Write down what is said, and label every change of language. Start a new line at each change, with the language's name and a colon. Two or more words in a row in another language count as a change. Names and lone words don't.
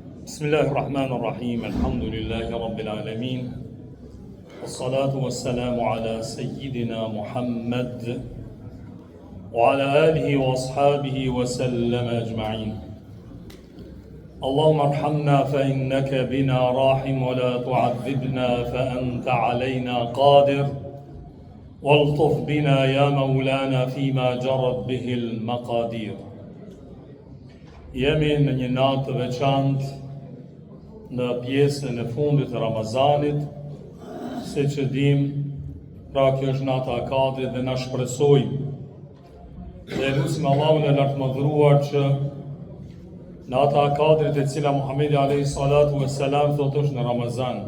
Arabic: بسم الله الرحمن الرحيم. الحمد لله رب العالمين. والصلاة والسلام على سيدنا محمد وعلى آله وأصحابه وسلم أجمعين. اللهم ارحمنا فإنك بنا رحيم ولا تعذبنا فأنت علينا قادر. والطف بنا يا مولانا فيما جرت به المقادير.
Albanian: Jemi në një natë të veçantë në pjesën e fundit të Ramazanit, se që dim, pra kjo është nata e Kadrit dhe na shpresojmë. Dhe lutim Allahun e lartëmadhëruar që nata e Kadrit e cila Muhamedi
Arabic: عليه الصلاة والسلام
Albanian: thotë është në Ramazan.